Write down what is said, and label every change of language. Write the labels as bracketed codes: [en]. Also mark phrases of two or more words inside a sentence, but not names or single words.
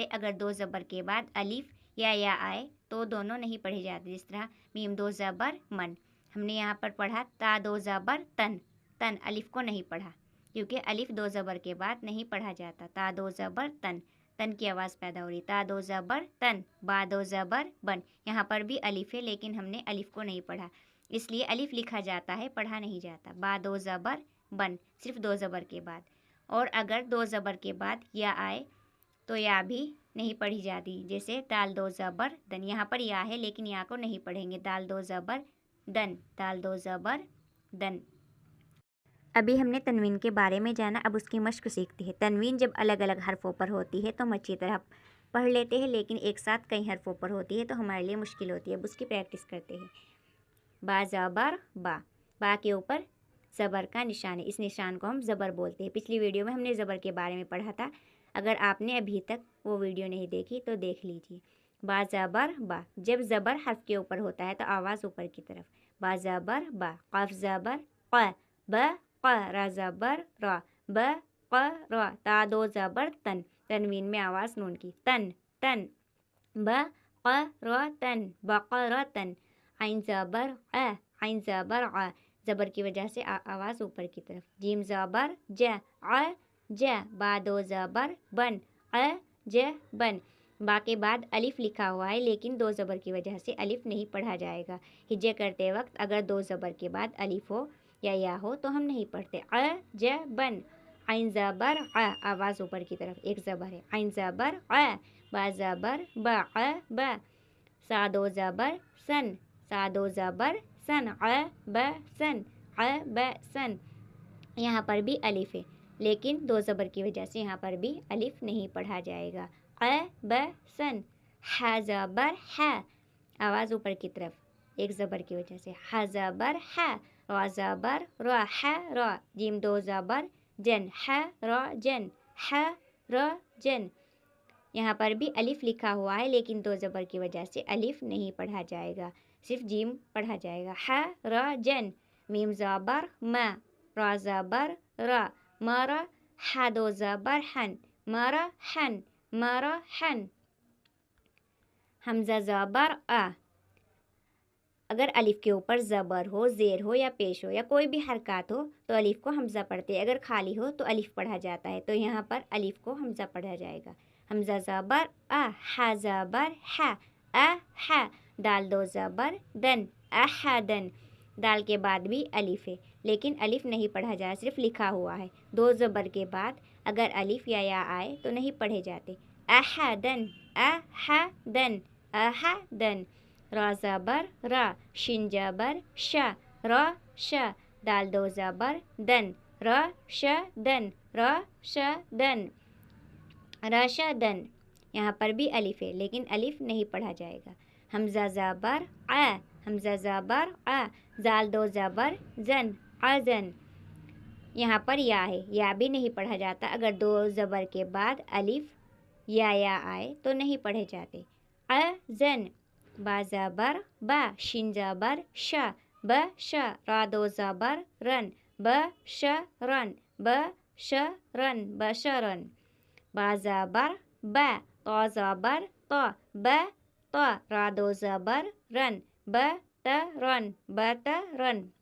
[ur] اگر دو زبر کے بعد الف یا آئے تو دونوں نہیں پڑھے جاتے، جس طرح میم دو زبر من۔ ہم نے یہاں پر پڑھا تا دو زبر تن، تن الف کو نہیں پڑھا کیونکہ الف دو زبر کے بعد نہیں پڑھا جاتا۔ تا دو زبر تن، تن کی آواز پیدا ہو رہی۔ تا دو زبر تن، با دو زبر بن، یہاں پر بھی الف ہے لیکن ہم نے الف کو نہیں پڑھا، اس لیے الف لکھا جاتا ہے، پڑھا نہیں جاتا۔ با دو زبر بن، صرف دو زبر کے بعد۔ اور اگر دو زبر کے بعد یا آئے تو یا بھی نہیں پڑھی جاتی، جیسے دال دو زبر دن، یہاں پر یا ہے لیکن یا کو نہیں پڑھیں گے۔ دال دو زبر دن، دال دو زبر دن۔ ابھی ہم نے تنوین کے بارے میں جانا، اب اس کی مشق سیکھتے ہیں۔ تنوین جب الگ الگ حرفوں پر ہوتی ہے تو ہم اچھی طرح پڑھ لیتے ہیں، لیکن ایک ساتھ کئی حرفوں پر ہوتی ہے تو ہمارے لیے مشکل ہوتی ہے۔ اب اس کی پریکٹس کرتے ہیں۔ با زبر با، با کے اوپر زبر کا نشان ہے، اس نشان کو ہم زبر بولتے ہیں۔ پچھلی ویڈیو میں ہم نے زبر کے بارے میں پڑھا تھا، اگر آپ نے ابھی تک وہ ویڈیو نہیں دیکھی تو دیکھ لیجیے۔ با زبر با، جب زبر حرف کے اوپر ہوتا ہے تو آواز اوپر کی طرف، با زبر با، قاف زبر ق، ب ق، را زبر را، ب ق را، تا دو زبر تن، تنوین میں آواز نون کی، تن تن، ب ق را تن، بقرتن، عین زبر ا، عین زبر ع، زبر کی وجہ سے آواز اوپر کی طرف، جیم زبر ج، ع ج، با دو زبر بن، ع ج بن، با کے بعد الف لکھا ہوا ہے لیکن دو زبر کی وجہ سے الف نہیں پڑھا جائے گا. ہجے کرتے وقت اگر دو زبر کے بعد الف ہو یا ہو تو ہم نہیں پڑھتے. ع ج بن، عین زبر ع، آواز اوپر کی طرف، ایک زبر ہے، عین زبر ع، با زبر با، ع ب، سا دو زبر سن، سا دو زبر سن، ع ب سن، ع ب سن. یہاں پر بھی الف ہے لیکن دو زبر کی وجہ سے یہاں پر بھی الف نہیں پڑھا جائے گا. ع ب سن، ح زبر ح، آواز اوپر کی طرف ایک زبر کی وجہ سے، ح زبر ح، را زبر را، ح را، جیم دو زبر جن، ح را جن، ح را جن. یہاں پر بھی الف لکھا ہوا ہے لیکن دو زبر کی وجہ سے الف نہیں پڑھا جائے گا، صرف جیم پڑھا جائے گا. ح را جن، میم زبر ما، را زبر را، مرا، ح دو زبر حن، مرا حن، مرا حن. حمزہ زبر آ، اگر الف کے اوپر زبر ہو، زیر ہو یا پیش ہو یا کوئی بھی حرکات ہو تو الف کو حمزہ پڑھتے ہیں، اگر خالی ہو تو الف پڑھا جاتا ہے، تو یہاں پر الف کو حمزہ پڑھا جائے گا. حمزہ زبر آ، ح زبر ح، ا ح، دال دو زبر دن، احدن، دال کے بعد بھی الف ہے لیکن الف نہیں پڑھا جائے، صرف لکھا ہوا ہے. دو زبر کے بعد اگر الف یا آئے تو نہیں پڑھے جاتے. احدن، احدن، احدن. را زبر را، شین زبر شا، را شا، دال دو زبر دن، را شا دن، را شا دن، راشا دن. یہاں پر بھی الف ہے لیکن الف نہیں پڑھا جائے گا. حمزہ زبر ع، حمزہ زبر ع، زال دو زبر زن، عزن. یہاں پر یا ہے، یا بھی نہیں پڑھا جاتا، اگر دو زبر کے بعد الف یا آئے تو نہیں پڑھے جاتے. عزن. با زبر با، شین زبر شا، ب شا، را دو زبر رن، ب شا رن، ب شا رن، بشرن. با زبر با، تا زبر تا، ب تا، را دو زبر رن، ب تا رن، بترن.